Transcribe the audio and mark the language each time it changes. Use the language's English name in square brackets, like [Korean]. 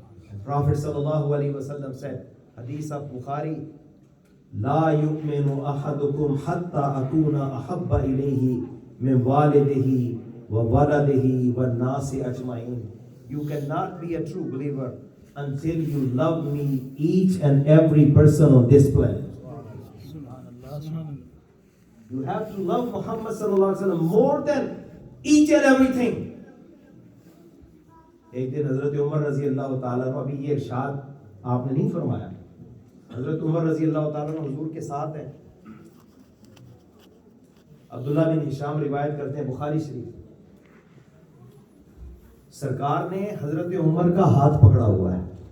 [English] And Prophet sallallahu alaihi wasallam said, Hadith of Bukhari, [Arabic] لا يؤمن أحدكم حتى أكون أحب إليه من والده وولده والناس أجمعين. [English] You cannot be a true believer until you love me, each and every person on this planet. You have to love Muhammad sallallahu alaihi wasallam more than each and everything. [Urdu] ایک دن حضرت عمر رضی اللہ تعالیٰ عنہ، ابھی یہ ارشاد آپ نے نہیں فرمایا، حضرت عمر رضی اللہ تعالیٰ عنہ حضور کے ساتھ ہیں. عبداللہ بن ہشام روایت کرتے ہیں بخاری شریف، سرکار نے حضرت عمر کا ہاتھ پکڑا ہوا ہے.